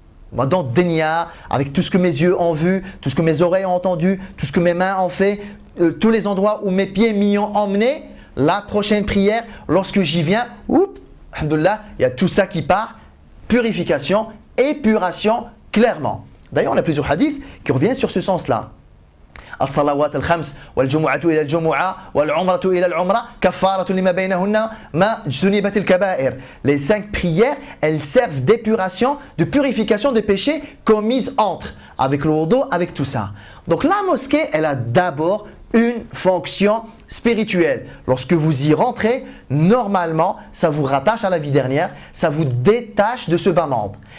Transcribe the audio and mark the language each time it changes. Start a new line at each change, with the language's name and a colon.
French: Dans Denia, avec tout ce que mes yeux ont vu, tout ce que mes oreilles ont entendu, tout ce que mes mains ont fait, tous les endroits où mes pieds m'y ont emmené, la prochaine prière, lorsque j'y viens, alhamdoulilah, il y a tout ça qui part, purification, épuration, clairement. D'ailleurs, on a plusieurs hadiths qui reviennent sur ce sens-là.
Arabic: الصلوات الخمس والجمعة إلى الجمعة والعمرة إلى العمرة كفارة لما بينهن ما اجتنبت الكبائر.
French: Les 5 prières, elles servent d'épuration, de purification des péchés commis entre, avec le wudu, avec tout ça. Donc la mosquée, elle a d'abord une fonction spirituelle. Lorsque vous y rentrez, normalement, ça vous rattache à la vie dernière, ça vous détache de ce bas monde.